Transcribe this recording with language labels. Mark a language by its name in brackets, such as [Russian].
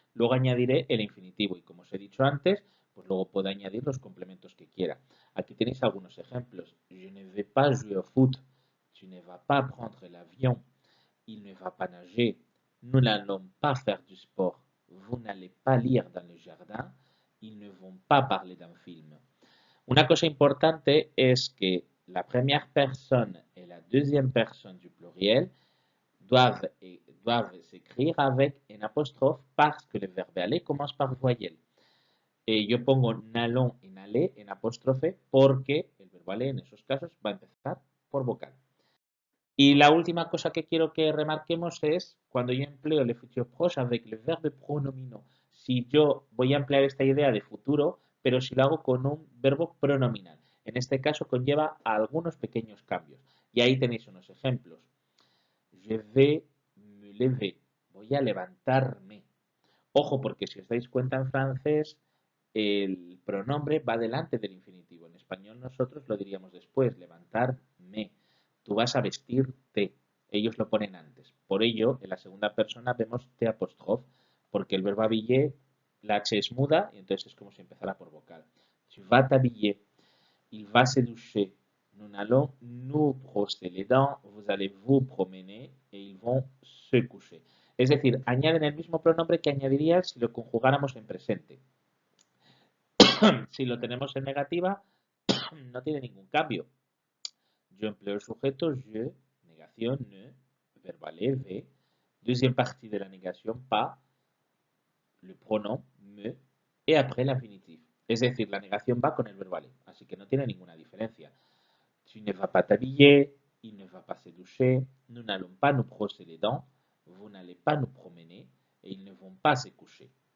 [Spanish] Luego añadiré el infinitivo y como os he dicho antes, pues luego puedo añadir los complementos que quiera. Aquí tenéis algunos ejemplos. [French] Je ne vais pas jouer au foot. Tu ne vas pas prendre l'avion. Il ne va pas nager. Nous n'allons pas faire du sport. Vous n'allez pas lire dans le jardin. Ils ne vont pas parler d'un film. [Spanish] Una cosa importante es que [French] la première personne et la deuxième personne du pluriel doivent s'écrire avec un apostrophe parce que le verbe aller commence par voyelle. [Spanish] Yo pongo n'allons y n'allez en apóstrofe porque el verbo aller en esos casos va a empezar por vocal. Y la última cosa que quiero que remarquemos es cuando yo empleo [French] le futur proche avec le verbe pronomino. [Spanish] si yo voy a emplear esta idea de futuro, pero si lo hago con un verbo pronominal. En este caso conlleva algunos pequeños cambios. Y ahí tenéis unos ejemplos. [French] Je vais me lever. [Spanish] Voy a levantarme. Ojo, porque si os dais cuenta en francés, el pronombre va delante del infinitivo. En español nosotros lo diríamos después, levantarme. Tú vas a vestirte. Ellos lo ponen antes. Por ello, en la segunda persona vemos T apóstrofe, porque el verbo habiller, la H es muda, y entonces es como si empezara por vocal. [French] Tu vas t'habiller. Il va se doucher. Nous allons nous brosser les dents, vous allez vous promener et ils vont se coucher. [Spanish] Es decir, añaden el mismo pronombre que añadiría si lo conjugáramos en presente. Si lo tenemos en negativa, no tiene ningún cambio. Yo empleo el sujeto je, negación ne, verbal ve, [French] deuxième partie de la négation pas, le pronom me et après l'infinitif. [Spanish] Es decir, la negación va con el verbal, así que no tiene ninguna diferencia. [French] Tu ne vas pas t'habiller, il ne va pas se doucher, nous n'allons pas nous brosser les dents, vous n'allez pas nous promener et ils ne vont pas se coucher.